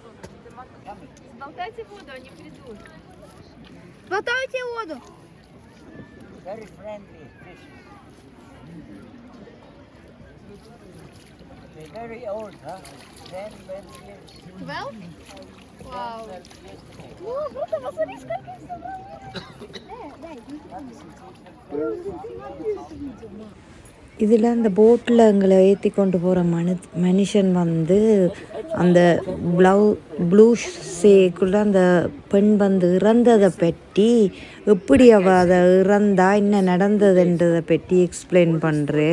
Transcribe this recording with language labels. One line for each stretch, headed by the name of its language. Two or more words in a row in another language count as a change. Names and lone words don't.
Russian: Хватайте воду.
English: Very friendly fish. They're very old, huh? 10, 12 years.
Russian: 12? Вау.
English: 12 years today.
Russian: О, круто, посмотри, сколько их собрали.
Tamil: இதில் அந்த போட்டில் எங்களை ஏற்றி கொண்டு போகிற மனுஷன் வந்து அந்த ப்ளூ சேக்குள்ளே அந்த பெண் வந்து இறந்ததை பற்றி, எப்படி அவள் அதை இறந்தா என்ன நடந்ததுன்றதை பற்றி எக்ஸ்பிளைன் பண்ணுறார்.